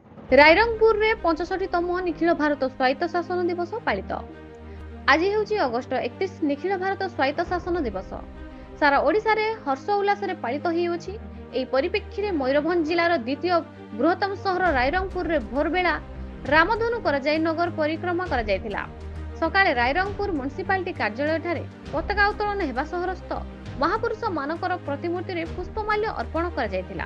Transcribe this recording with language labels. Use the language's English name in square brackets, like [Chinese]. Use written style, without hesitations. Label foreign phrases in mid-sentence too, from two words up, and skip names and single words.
[Odia] ରାଇରଙ୍ଗପୁର ରେ 65ତମ ନିଖିଳ ଭାରତ ସ୍ୱାୟତ୍ତ ଶାସନ ଦିବସ ପାଳିତ। आज ହେଉଛି ଅଗଷ୍ଟ 31 ନିଖିଳ ଭାରତ ସ୍ୱାୟତ୍ତ ଶାସନ ଦିବସ। ସାରା ଓଡ଼ିଶାରେ ହର୍ଷ ଉଲ୍ଲାସରେ ପାଳିତ ହୋଇଅଛି। ଏହି ପରିପ୍ରେକ୍ଷୀରେ ମୟୂରଭଞ୍ଜ ଜିଲ୍ଲାର ଦ୍ୱିତୀୟ ବୃହତ୍ତମ ସହର ରାଇରଙ୍ଗପୁରରେ ଭୋରବେଳା ରାମଧନୁ କରାଯାଇ ନଗର ପରିକ୍ରମା କରାଯାଇଥିଲା। ସକାଳେ ରାଇରଙ୍ଗପୁର ମ୍ୟୁନିସିପାଲିଟି କାର୍ଯ୍ୟାଳୟଠାରେ ପତାକା ଉତ୍ତୋଳନ ହେବା ସହରସ୍ଥ ମହାପୁରୁଷ ମାନଙ୍କର ପ୍ରତିମୂର୍ତ୍ତିରେ ପୁଷ୍ପମାଲ୍ୟ ଅର୍ପଣ କରାଯାଇଥିଲା।